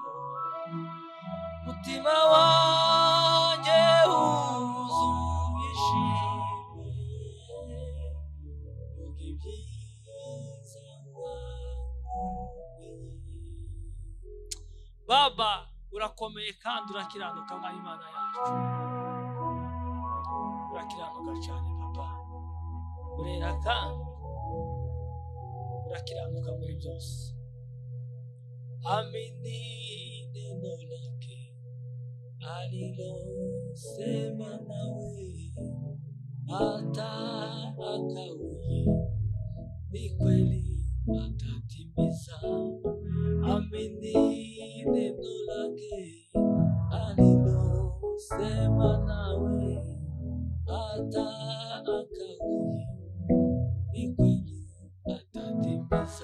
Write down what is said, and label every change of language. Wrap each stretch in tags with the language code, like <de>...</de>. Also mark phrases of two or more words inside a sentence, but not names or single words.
<rw>Umutima wanjye wuzuye ishimwe, vuga ibyiza wankoreye. Baba, urakomeye kandi urakiranuka nka Imana yacu. Urakiranuka cyane Papa, urera kandi urakiranuka muri byose.</rw> <sw>Amini neno lake alilosema nawe, hata akawie, ni kweli atatimiza. Amini neno lake alilosema nawe, hata akawie, ni kweli atatimiza.</sw>